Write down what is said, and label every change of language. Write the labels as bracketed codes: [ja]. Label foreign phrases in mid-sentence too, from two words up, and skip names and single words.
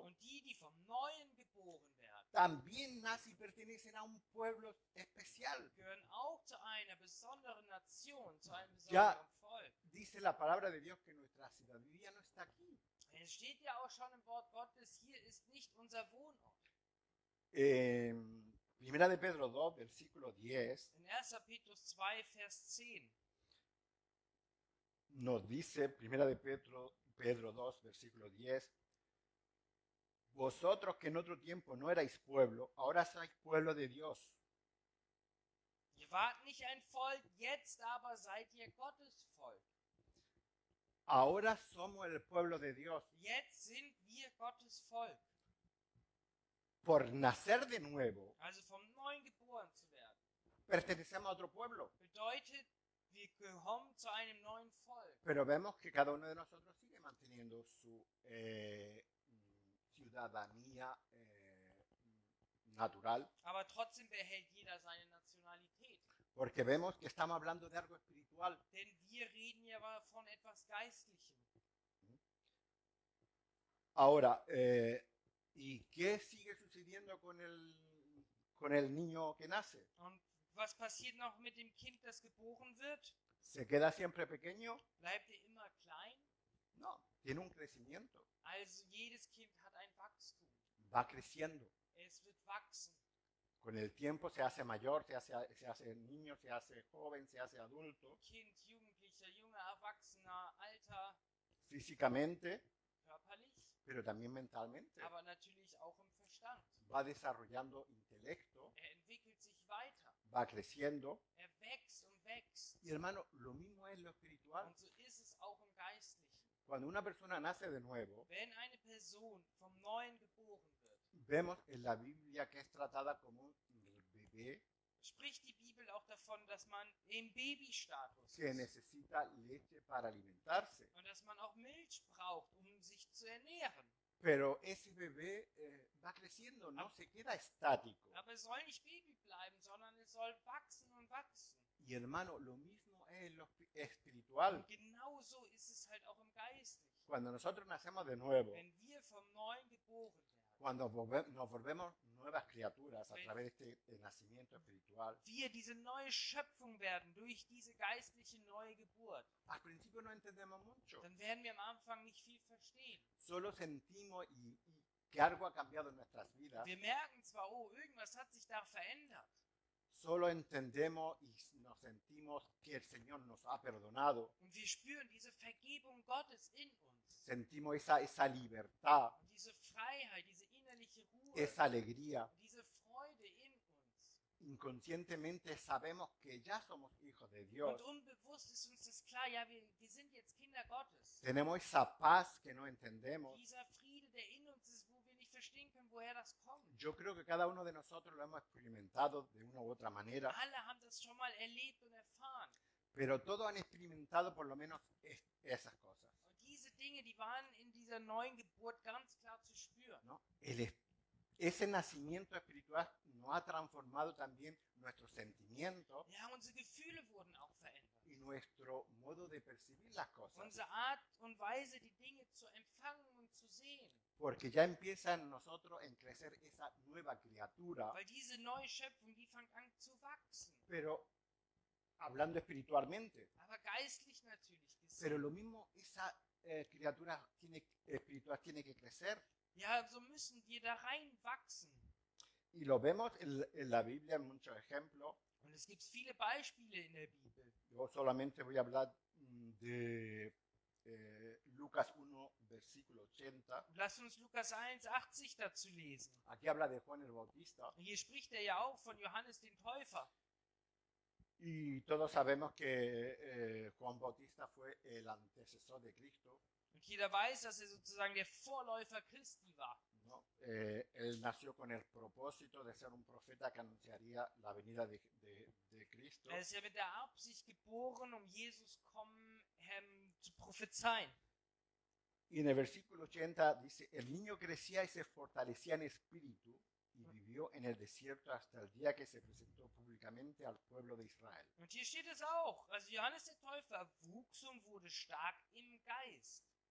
[de] Und die vom Neuen geboren werden, [es] también nacen y pertenecen a un pueblo especial. [de] gehören auch zu einer besonderen Nation, zu einem Ja. besonderen Volk. [es] Dice la palabra de Dios que nuestra ciudadanía no está aquí. [de] Es steht ja auch schon im Wort Gottes, hier ist nicht unser Wohnort. [es] Primera de Pedro 2, versículo 10, [de] In 1. Petrus 2, Vers 10 [es] nos dice, Primera de Pedro 2, versículo 10, vosotros que en otro tiempo no erais pueblo, ahora sois pueblo de Dios. [de] Ihr wart nicht ein Volk, jetzt aber seid ihr Gottes Volk. [es] Ahora somos el pueblo de Dios. [de] Jetzt sind wir Gottes Volk. [es] Por nacer de nuevo, [de] Also vom Neuen geboren zu werden. [es] pertenecemos a otro pueblo. [de] Bedeutet, wir gehören zu einem neuen Volk. [es] Pero vemos que cada uno de nosotros sigue manteniendo su ciudadanía natural, [de] Aber trotzdem behält jeder seine Nationalität. [es] porque vemos que estamos hablando de algo espiritual. [de] Denn wir reden ja von etwas Geistlichem. [es] Ahora, ¿y qué sigue sucediendo con el niño que nace? [de] Und was passiert noch mit dem Kind, das geboren wird? [es] ¿Se queda siempre pequeño? [de] Bleibt er immer klein? [es] No, tiene un crecimiento, [de] Also jedes Kind hat ein Wachstum. [es] va creciendo. [de] Es wird wachsen. [es] Con el tiempo se hace mayor, se hace niño, se hace joven, se hace adulto, [de] Kind, Jugendlicher, junger Erwachsener, alter, [es] físicamente, [de] körperlich, [es] pero también mentalmente. [de] aber natürlich auch im Verstand. [es] Va desarrollando intelecto, [de] Er entwickelt sich weiter. [es] va creciendo. [de] Er wächst und wächst. [es] Y hermano, lo mismo es lo espiritual. [de] Und so ist es auch im Geistlichen. [es] Cuando una persona nace de nuevo, [de] Wenn eine Person vom Neuen geboren wird, [es] vemos en la Biblia que es tratada como un bebé [de] spricht die Bibel auch davon, dass man im Babystatus [es] que [de] ist [es] necesita leche para alimentarse. [de] und dass man auch Milch braucht, um sich zu ernähren. [es] Pero ese bebé va creciendo, no se queda estático. [de] Aber es soll nicht Baby bleiben, sondern es soll wachsen und wachsen. [es] Y hermano, lo mismo es en lo espiritual. [de] Und genauso ist es halt auch im Geistlichen. [es] Cuando nosotros nacemos de nuevo, [de] Wenn wir vom Neuen geboren werden, [es] cuando nos volvemos nuevas criaturas a través de este nacimiento espiritual, [de] wir diese neue Schöpfung werden durch diese geistliche neue Geburt, [es] al principio no entendemos mucho. [de] dann werden wir am Anfang nicht viel verstehen. [es] Solo sentimos y que algo ha cambiado en nuestras vidas. [de] Wir merken zwar, oh, irgendwas hat sich da verändert. [es] Solo entendemos y nos sentimos que el Señor nos ha perdonado. [de] Und wir spüren diese Vergebung Gottes in uns. [es] Sentimos esa libertad, [de] Und diese Freiheit, diese innerliche Ruhe, [es] esa alegría. [de] diese Freude in uns. [es] Inconscientemente sabemos que ya somos hijos de Dios. [de] Und unbewusst ist uns das klar, ja, wir sind jetzt Kinder Gottes. [es] Tenemos esa paz que no entendemos. [de] Dieser Friede, der in uns ist, wo wir nicht verstehen können, woher das kommt. [es] Yo creo que cada uno de nosotros lo hemos experimentado de una u otra manera, [de] Alle haben das schon mal erlebt und erfahren. [es] pero todos han experimentado por lo menos esas cosas, [de] Und diese Dinge, die waren in dieser neuen Geburt ganz klar zu spüren. [es] ¿no? Ese nacimiento espiritual nos ha transformado también nuestros sentimientos [de] Ja, unsere Gefühle wurden auch verändert. [es] y nuestro modo de percibir las cosas, [de] Unsere Art und Weise, die Dinge zu empfangen und zu sehen. [es] porque ya empieza en nosotros en crecer esa nueva criatura, [de] Weil diese neue Schöpfung, die fängt an zu wachsen. [es] pero hablando espiritualmente. [de] Aber geistlich natürlich [es] Pero [de] gesehen. [es] lo mismo, esa criatura espiritual tiene que crecer. [de] Ja, so müssen wir da reinwachsen. [es] Y lo vemos en la Biblia en muchos ejemplos. [de] Und es gibt viele Beispiele in der Bibel. [es] Yo solamente voy a hablar de Lucas 1, versículo 80. [de] Und lasst uns Lukas 1,80 dazu lesen. [es] Aquí habla de Juan el Bautista. [de] Und hier spricht er ja auch von Johannes dem Täufer. [es] Y todos sabemos que Juan Bautista fue el antecesor de Cristo, [de] Und jeder weiß, dass er sozusagen der Vorläufer Christi war. [es] ¿no? Él nació con el propósito de ser un profeta que anunciaría la venida de Cristo. [de] Er ist ja mit der Absicht geboren, um Jesus kommen zu prophezeien. [es] Y en el versículo 80 dice, el niño crecía y se fortalecía en espíritu y vivió en el desierto hasta el día que se presentó públicamente al pueblo de Israel. [de] Und hier steht es auch. Also Johannes der Täufer wuchs und wurde stark im Geist.